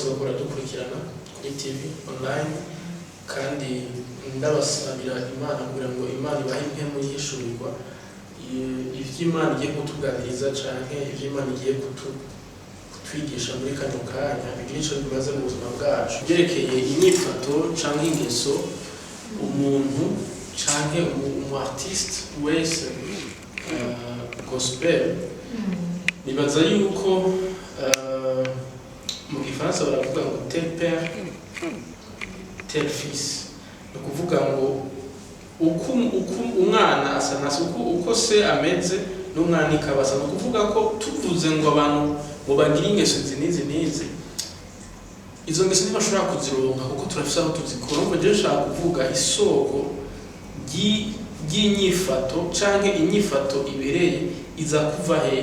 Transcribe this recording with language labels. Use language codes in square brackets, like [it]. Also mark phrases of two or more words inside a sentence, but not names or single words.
[rn] bakora dukurikirana kuri [en] TV online [rn] kandi ndabasabira Imana kugira ngo Imana ibahe impemu y'ishurirwa ivy'Imana igiye kutuganiriza canke ivy'Imana igiye kutwigisha muri kano kanya bigira ico bimaze mu buzima bwacu byerekeye inyifato canke ingeso umuntu canke umu-artiste wese gospel. nibaza yuko mu gifaransa baravuga ngo [fr] tel père tel fils. [rn] ni ukuvuga ngo uko umwana asa na se, uko se ameze n'umwana ikabasa. ni ukuvuga ko tuvuze ngo abantu ngo bagire ingeso n'izi izo ngeso ntibashobora kuzironka kuko turafise aho tuzikora. ngo je nshaka kuvuga isoko ry'inyifato canke inyifato ibereye iza kuva hehe.